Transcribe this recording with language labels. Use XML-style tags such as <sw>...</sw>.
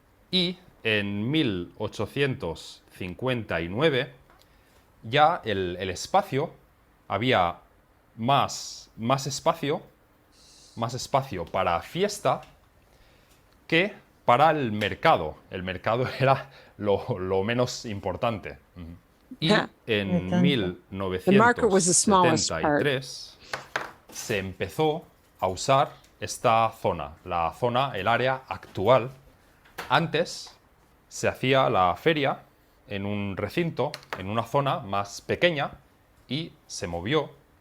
<es>Y en 1859 ya el espacio, había más espacio para fiesta que para el mercado. El mercado era lo menos importante. Y en</es> <en>The market was the smallest part.</en> <es>1973 se empezó a usar esta zona, el área actual. Antes se hacía la feria en un recinto, en una zona más pequeña, y se movió</es>